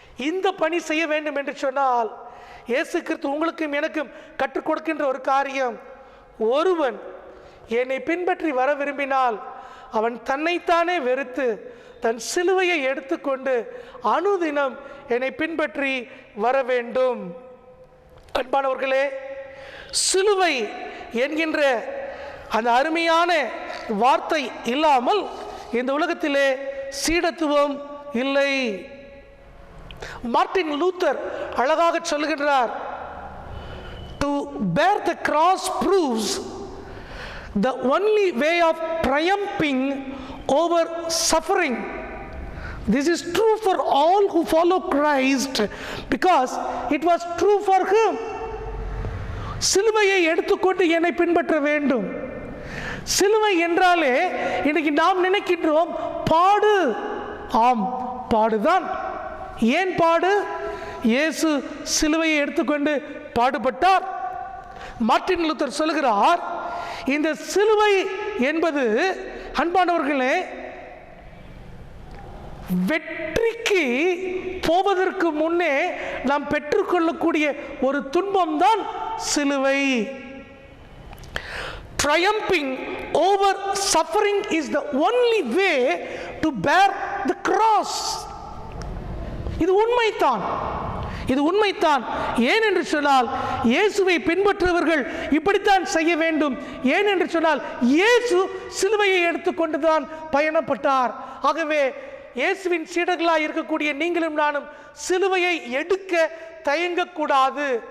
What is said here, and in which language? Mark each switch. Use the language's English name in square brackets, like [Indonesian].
[Tamil] இந்த பணி செய்ய வேண்டும் என்று சொன்னால் இயேசு கிறிஸ்து உங்களுக்கும் எனக்கும் கற்றுக் கொடுக்கின்ற ஒரு காரியம், ஒருவன் என்னை பின்பற்றி வர விரும்பினால் அவன் தன்னைத்தானே வெறுத்து தன் சிலுவையை எடுத்துக்கொண்டு அனுதினம் என்னை பின்பற்றி வர வேண்டும். அன்பானவர்களே, சிலுவை என்கின்ற அந்த அருமையான வார்த்தை இல்லாமல் இந்த உலகத்திலே சீடத்துவம் இல்லை. மார்ட்டின் லூத்தர் அழகாக சொல்லுகின்றார், [English] to bear the cross proves the only way of triumphing over suffering. This is true for all who follow Christ because it was true for him. [Tamil] சிலுவையை எடுத்துக்கொண்டு என்னை பின்பற்ற வேண்டும். சிலுவை என்றாலே இன்னைக்கு நாம் நினைக்கின்றோம் பாடு. ஆம், பாடுதான். ஏன் பாடு? இயேசு சிலுவையை எடுத்துக்கொண்டு பாடுபட்டார். மார்ட்டின் லூத்தர் சொல்கிறார், இந்த சிலுவை என்பது அன்பானவர்களே, வெற்றிக்கு போவதற்கு முன்னே நாம் பெற்றுக்கொள்ளக்கூடிய ஒரு துன்பம் தான் சிலுவை. [English] Triumphing over suffering is the only way to bear the cross. [Tamil] இது உண்மைதான், இது உண்மைதான். ஏன் என்று சொன்னால் இயேசுவை பின்பற்றுபவர்கள் இப்படித்தான் செய்ய வேண்டும். ஏன் என்று சொன்னால் இயேசு சிலுவையை எடுத்துக்கொண்டுதான் பயணப்பட்டார். ஆகவே இயேசுவின் சீடர்களாக இருக்கக்கூடிய நீங்களும் நானும் சிலுவையை எடுக்க தயங்கக்கூடாது.